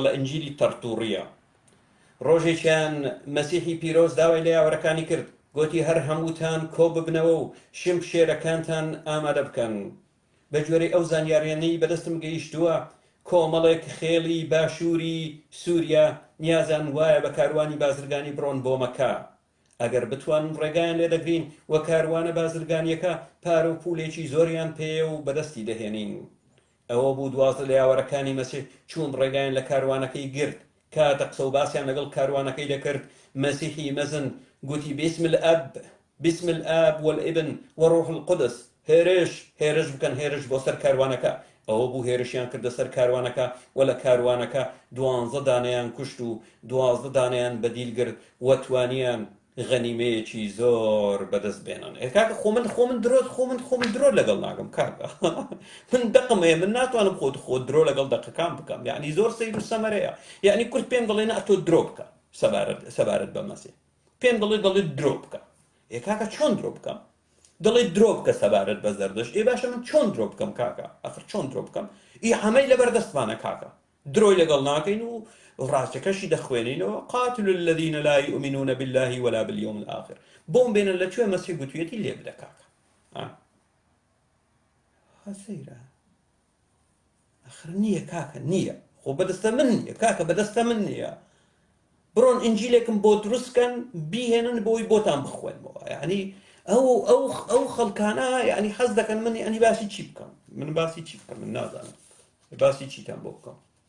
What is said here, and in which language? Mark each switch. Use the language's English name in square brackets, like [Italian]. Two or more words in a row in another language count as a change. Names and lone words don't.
[Central Kurdish] لە ئنجیلی تەرتوڕیە ڕۆژێکیان مەسیحی پیرۆز داوای لە یاوەرەکانی کرد گوتی هەر هەمووتان کۆ ببنەوە و شم شێرەکانتان ئامادە بکەن بە جۆرەی ئەو زانیاریانەی بەدەستم گەیشتووە کۆمەڵێک خێڵی باشووری سووریا نیازان وایە بە کاروانی بازرگانی بڕۆن بۆ مەکە ئەگەر بتوانن ڕێگایان لێ دەگرین وە کاروانە بازرگانیەکە پارە و پولێکی زۆریان پێیە و بەدەستی دەهێنین ئەوە بوو 12 لە یاوەرەکانی مەسیح چوون ڕێگایان لە کاروانەکەی گرت کاتە قسە و باسییان لەگەڵ کاروانەکەی دەکرد مەسیحی مەزن گوتی [Arabic] بسم الآب والابن وروح القدس [Central Kurdish] هێرش بکەن هێرش بۆ سەر کاروانەکە ئەوە بوو هێرشیان کردە سەر کاروانەکە و لە کاروانەکە 12 دانەیان کوشت و 12 دانەیان بەدیلگرت وەتوانیان غەنیمەیەکی زۆر بەدەست بێنن کاکە خۆمن درۆ لەگەڵ ناگەم کاکە من دەقمەیە من ناتوانم خۆ درۆ لەگەڵ دەقەکان بکەم یعنی زۆر سەیر و سەمەرەیە یعنی کورد پێم دەڵێ ئەتۆ درۆ بکە سەبارەت بە مەسیح پێم دەڵێ درۆ بکە کاکە چۆن درۆ بکەم دڵی درۆ بکە سەبارەت بە زەردەشت باشە من چۆن درۆ بکەم کاکە ئەخر چۆن درۆ بکەم هەمەی لەبەردەستمانە کاکە درۆی لەگەڵ ناکەین و ڕاستەکەشی دەخوێنینەوە [Arabic] قاتل الذين لا يؤمنون بالله ولا باليوم الآخر [Central Kurdish] بۆم بێنن لەکوێ مەسیح گوتوێتی لێ بدە کاکە سەیرە ئەخر نییە کاکە نییە خۆ بەدەستە من نییە کاکە بەدەستە من نییە بڕۆن ئنجیلێکم بۆ دروستکەن بیهێنن بۆی بۆتان بخوێنمەوە یعنی ئەو خەڵکانە یعنی حەز دەکەن من یعنی باسی چی بکەم من باسی چی بکەم من نازانم باسی چیتان بۆ بکەم